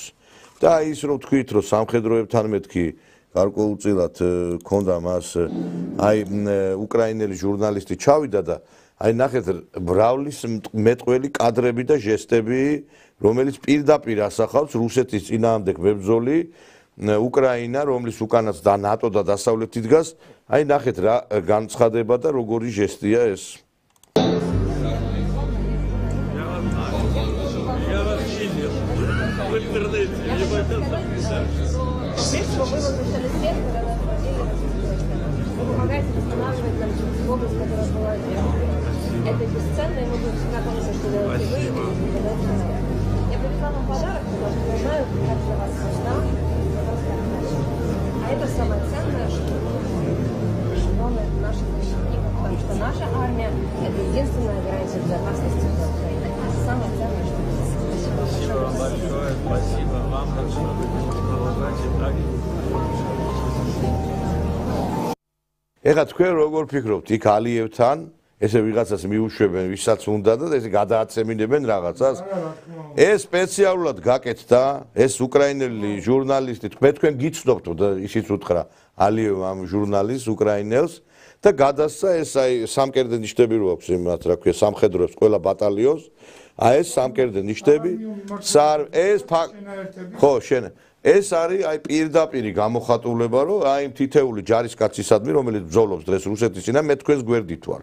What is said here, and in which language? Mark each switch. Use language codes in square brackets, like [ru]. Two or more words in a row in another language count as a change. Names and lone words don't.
[ka] და ის რომ თქვით, რომ სამხედროებთან მეთქი გარკვეულწილად ქონდა მას აი უკრაინელი ჟურნალისტი ჩავიდა და აი ნახეთ ბრავლის მეტყველი კადრები და ჟესტები, რომელიც პირდაპირ ასახავს რუსეთის წინააღმდეგ მებრძოლი უკრაინა, რომლის უკანაც და ნატო და დასავლეთი დგას, აი ნახეთ რა განცხადება და როგორი ჟესტია ეს. [ru] Помогайте восстанавливать нам область, которая была сделана. Это бесценно, и мы будем всегда помнить, что делаете вы. Я привезла вам подарок, потому что я знаю, как для вас важна. А это самое ценное, что жены наших защитников, потому что наша армия – это единственная гарантия безопасности для Украины. Это самое ценное, что есть. Спасибо большое. Спасибо вам большое. Продолжайте так. [ka] ეხლა თქვენ როგორ ფიქრობთ, იქ ალიევთან ესე ვიღაცას მიუშვებენ, ვისაც უნდა და ესე გადააცემინებენ რაღაცას? ეს სპეციალურად გაკეთდა, ეს უკრაინელი ჟურნალისტი, მე თქვენ გიცნობთ და ისიც უთხრა ალიევ ამ ჟურნალისტს უკრაინელს და გადასცა ეს აი სამკერდე ნიშნები რო აქვს იმათ რა ქვია სამხედროებს ყველა ბატალიონს, აი ეს სამკერდე ნიშნები, ეს ხო შენ ეს არის აი პირდაპირი გამოხატულება, რომ აი თითეული ჯარისკაცისადმი, რომელიც ბრძოლობს დღეს რუსეთის წინა, მე თქვენს გვერდით ვარ.